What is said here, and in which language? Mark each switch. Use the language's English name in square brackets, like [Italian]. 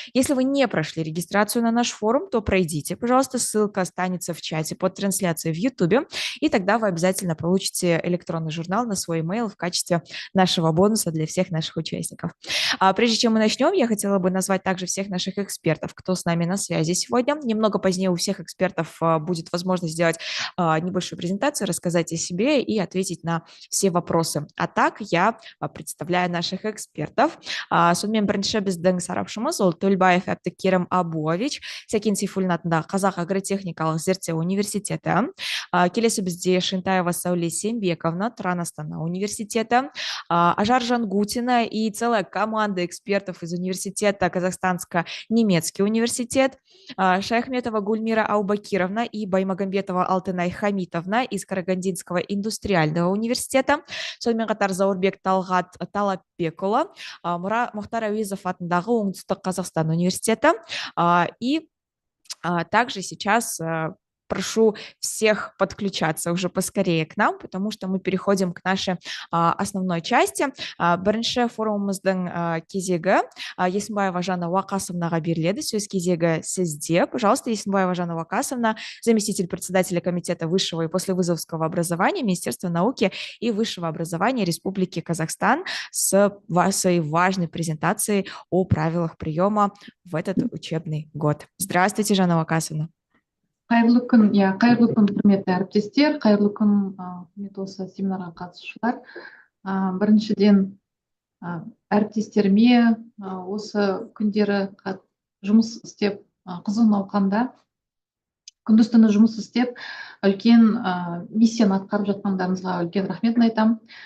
[Russian] Если вы не прошли регистрацию на наш форум, то пройдите, пожалуйста, ссылка останется в чате под трансляцией в YouTube, и тогда вы обязательно получите электронный журнал на свой email в качестве нашего бонуса для всех наших участников. Прежде чем мы начнем, я хотела бы назвать также всех наших экспертов, кто с нами на связи сегодня. Немного позднее у всех экспертов будет возможность сделать небольшую презентацию, рассказать о себе и ответить на все вопросы. А так я представляю наших экспертов. [Kazakh] Сонымен бірінші біздің сарапшымыз ол Төлбаев Әбдікерім Абуович, Сәкен Сейфуллин атындағы Қазақ агротехникалық зерттеу университеті. Келесі бізде Шентаева Сауле Сембековна, Тұран Астана университеті, Ажар Жангутина и целая команда экспертов из университета Казахстанско-немецкий университет, Шаяхметова Гульмира Аубакировна и Баймагамбетова Алтынай Хамитовна из Карагандинского индустриального университета, сонымен қатар Заурбек Талғат Талапбекұлы, Мұхтар Әуезов атындағы Оңтүстік Қазақстан университеті. [Russian] И также сейчас прошу всех подключаться уже поскорее к нам, потому что мы переходим к нашей основной части. [Kazakh] Бірінші форумымыздың кезегі Есімбаева Жанна Уақасовнаға беріледі. Сөз кезегі сізде. [Russian] Пожалуйста, Есімбаева Жанна Уақасовна, заместитель председателя Комитета высшего и послевызовского образования Министерства науки и высшего образования Республики Казахстан, с своей важной презентацией о правилах приема в этот учебный год. Здравствуйте, Жанна Уақасовна. [Kazakh] Қайырлы күн, құрметті әріптестер, қайырлы күн, құрметті осы семинарға қатысушылар. Біріншіден әріптестеріме осы күндері жұмыс істеп, қызу науқанда, күндіз-түні жұмыс істеп, үлкен миссияны атқарып жатқандарыңызға үлкен рахметін айтамын.